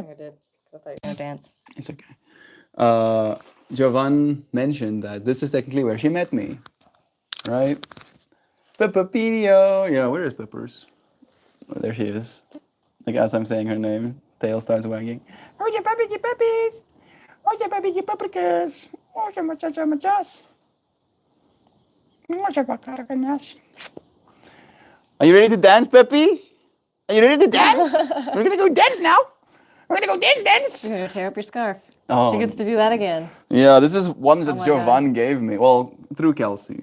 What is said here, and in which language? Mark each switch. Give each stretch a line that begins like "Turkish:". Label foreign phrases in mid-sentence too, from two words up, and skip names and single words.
English: I did. I thought you were going to dance. It's okay. Siobhan mentioned that this is technically where she met me. Right? Peppapedio. Yeah, where is Peppers? Oh, there she is. Like as I'm saying her name, tail starts wagging.
Spanish: Oye, papi, peppies. Oye, papi, paprikas. Oye, muchachas.
English: Are you ready to dance, Peppy? Are you ready to dance? We're gonna go dance now. We're gonna go dance. You're going to tear up your scarf. Oh, She gets to do that again. yeah, this is one that Oh my Jovan gave me. Well, through Kelsey.